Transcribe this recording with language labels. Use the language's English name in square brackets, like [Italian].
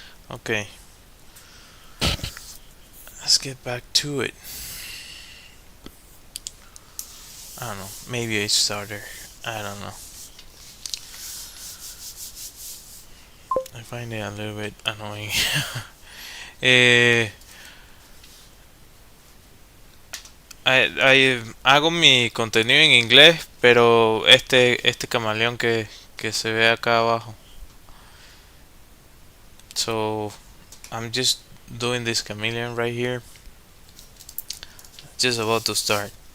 [English] Okay, let's get back to it. I don't know. Maybe a starter. I don't know. I find it a little bit annoying. [Spanish] hago mi contenido en inglés, pero este camaleón que se ve acá abajo. [English] So I'm just doing this chameleon right here. Just about to start.